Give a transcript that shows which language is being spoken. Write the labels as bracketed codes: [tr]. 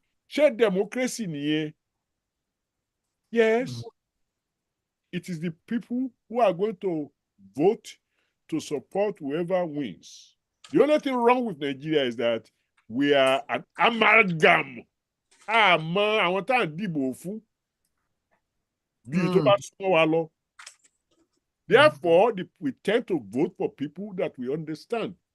[yo] Ṣé democracy nìyẹn? Yes. [en] It is the people who are going to vote to support whoever wins. The only thing wrong with Nigeria is that we are an amalgam. [yo] Àmọ́ àwọn tá à ń dìbò fún bíi tó bá súnmọ́ wa lọ. [en] Therefore, we tend to vote for people that we understand.